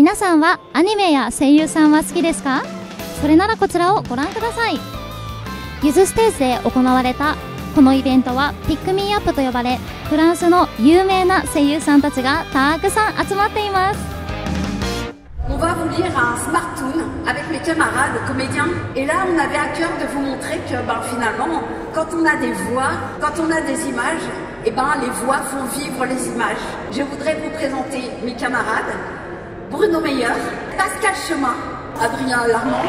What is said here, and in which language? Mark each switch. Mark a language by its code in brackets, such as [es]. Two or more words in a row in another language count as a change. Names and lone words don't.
[ja] さんはアニメや声優さんは好きですか？それならこちらをご覧ください。ゆずステージで行われたこのイベントはピックミーアップと呼ばれ、フランスの有名な声優さんたちがたくさん集まっています。 [fr] On va vous lire un smartphone avec mes camarades comédiens. Et là, on avait à cœur de vous montrer que finalement, quand on a des voix, quand on a des images, les voix font vivre les images. Je voudrais vous présenter mes camarades. Bruno Meyer, Pascal Chemin, Adrien Larmand.